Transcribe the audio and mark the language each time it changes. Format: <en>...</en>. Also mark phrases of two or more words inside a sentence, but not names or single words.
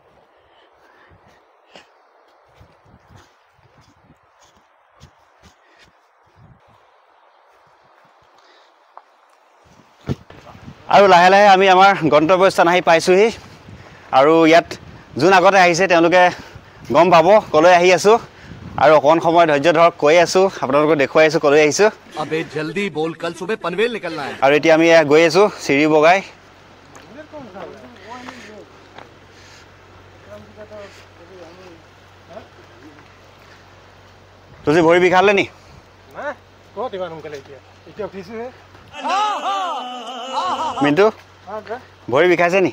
<as>আৰু লাহে লাহে আমি আমাৰ গন্তব্যস্থান আহি পাইছোহি আৰু ইয়াত যোন আগতে আহিছে তেওঁলোকে গম পাব কলৈ আহি আছো আৰু অকণ সময় ধৈৰ্য ধৰক কৈ আছো আপোনালোকক দেখুৱাই আছো কলৈ আহিছো</as> <hi>अबे जल्दी बोल कल सुबह पनवेल निकलना है</hi> <as>আৰু এতিয়া আমি গৈ আছো চিৰি বগাই তুজি ভৰি বিখালে নি না ক'ত ইমান সোনকালে এতিয়া উঠিছো হে মিন্টু ভৰি বিখাইছে নি</as>